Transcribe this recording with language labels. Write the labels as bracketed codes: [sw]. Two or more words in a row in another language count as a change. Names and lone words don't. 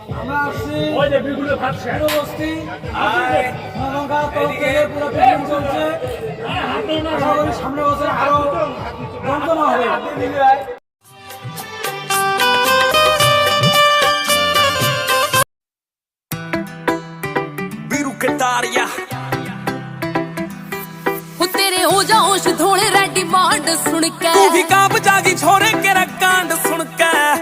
[bn] আমরা আসছি বস্তি পুরো ট্রেনিং চলছে। আশা করি সামনের বছর আরো দমদমা হবে। [bgc] तेरे हो जाओश थोड़े रेडी बांड सुन के तू भी कांप जागी छोरे केरा कांड सुन के